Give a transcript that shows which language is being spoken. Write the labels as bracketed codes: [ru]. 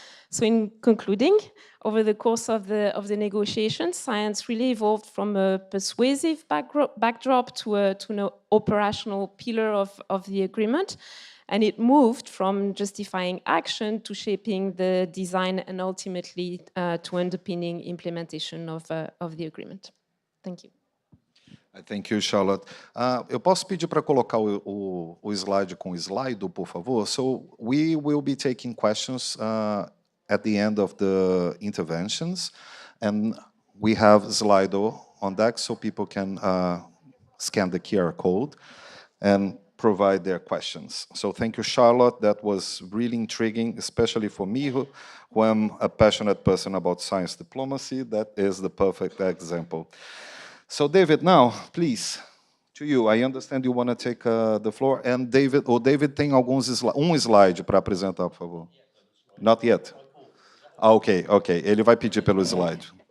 [en] So in concluding, over the course of the negotiations, science really evolved from a persuasive backdrop to an operational pillar of the agreement. And it moved from justifying action to shaping the design and ultimately to underpinning implementation of the agreement. Thank you. Thank you, Charlotte. [pt] Eu posso pedir para colocar o slide com o Slido, por favor? [en] So we will be taking questions at the end of the interventions, and we have Slido on deck so people can scan the QR code and provide their questions. So thank you, Charlotte. That was really intriguing, especially for me, who am a passionate person about science diplomacy. That is the perfect example. So David, now, please, to you. I understand you want to take the floor. [pt] And David, David tem slide para apresentar, por favor. [en] Not yet. Okay. [pt] Ele vai pedir pelo slide.